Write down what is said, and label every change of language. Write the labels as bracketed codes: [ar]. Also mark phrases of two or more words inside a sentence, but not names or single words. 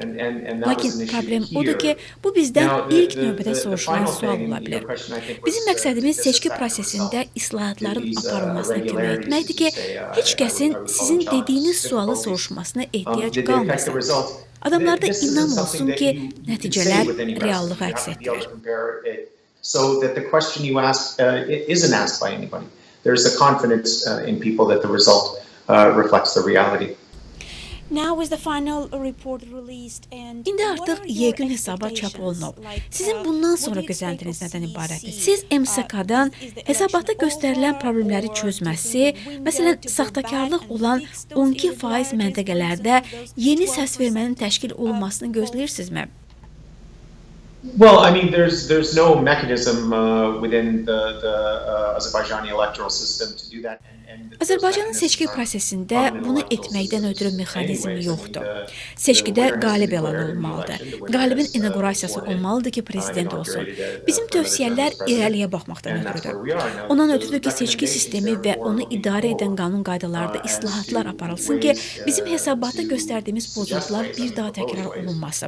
[az] Lakin problem odur ki, bu bizdən ilk növbədə soruşulan sual ola bilər. Bizim məqsədimiz seçki prosesində islahatların aparılmasına kömək etməkdir ki, heç kəsin sizin dediyiniz sualı soruşmasına ehtiyac qalmasın. Adamlarda inam olsun ki, nəticələr reallığı əks etdirir. [en] So that the question you ask isn't asked by anybody. There's a confidence in people that the result reflects the reality. [az] İndi artıq yekun hesabat çap olunub. Sizin bundan sonra gözləntiniz nədən ibarətdir? Siz MSK-dan hesabatda göstərilən problemləri çözməsi, məsələn, saxtakarlıq olan 12% məntəqələrdə yeni səs vermənin təşkil olunmasını gözləyirsinizmi? [en] Well, I mean, there's no mechanism within the Azerbaijani electoral system to do that. [az] Azərbaycanın seçki prosesində bunu etməkdən ötürü mexanizm yoxdur. Seçkidə qalib elan olmalıdır. Qalibin inaugurasiyası olmalıdır ki, prezident olsun. Bizim tövsiyələr irəliyə baxmaqdan ötürüdür. Ondan ötürüdür ki, seçki sistemi və onu idarə edən qanun qaydalarda islahatlar aparılsın ki, bizim hesabatda göstərdiyimiz pozuntular bir daha təkrar olunmasın.